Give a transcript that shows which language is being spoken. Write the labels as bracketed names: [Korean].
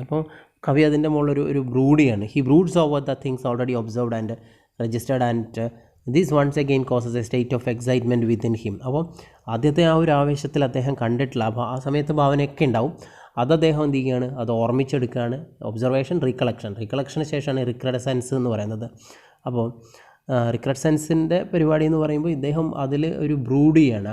[Malayalam] അപ്പോൾ കവി അതിൻ്റെ മുകളിൽ ഒരു ബ്രൂഡിയാണ്. [English] He broods over the things already observed and registered, and this once again causes a state of excitement within him. [Malayalam] അപ്പോൾ ആദ്യത്തെ ആ ഒരു ആവേശത്തിൽ അദ്ദേഹം കണ്ടിട്ടില്ല, ആ സമയത്ത് ഭാവനയൊക്കെ ഉണ്ടാവും. അത് അദ്ദേഹം എന്ത് ചെയ്യുകയാണ്? അത് ഓർമ്മിച്ചെടുക്കുകയാണ്. ഒബ്സർവേഷൻ, റീകളക്ഷന് ശേഷമാണ് റിക്രഡസെൻസ് എന്ന് പറയുന്നത്. അപ്പോൾ റിക്രഡസെൻസിൻ്റെ പരിപാടി എന്ന് പറയുമ്പോൾ ഇദ്ദേഹം അതിൽ ഒരു ബ്രൂഡ് ചെയ്യാണ്.